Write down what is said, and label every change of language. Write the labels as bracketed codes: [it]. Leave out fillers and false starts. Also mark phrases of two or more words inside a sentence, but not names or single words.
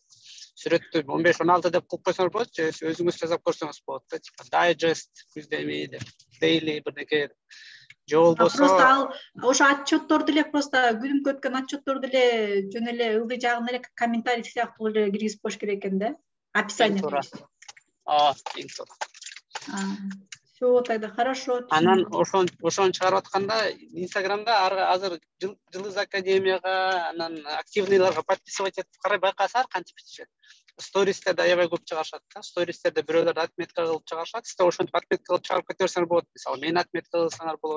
[ky] Сүрөттү 15-16 деп кылып койсоңуз болот, же өзүңүз жасап көрсөңүз болот да, типа дайджест, күздөмү деп, дейли бирдеке. Же болбосо просто ал ошо отчетторду эле просто күнүмкү өткөн отчетторду эле жөн эле ылдый жагын эле комментарий сыяктуу эле киргизип коюш керек экен да. Описание. Эң туура. [ru] Всё, тогда хорошо. [ky] Анан ошону чыгарып атканда Инстаграмда азыр Жылыз академияга, анан активныйларга подписывать этип карай байкасаңар кантип ичет. Стористерде аябай көп чыгарышат да. Стористерде бирөөлөр отметка кылып чыгарышат. Сиз ошентип отметка кылып чыгарып кете берсеңер болот. Мисалы мени отметка кылсаңар болот.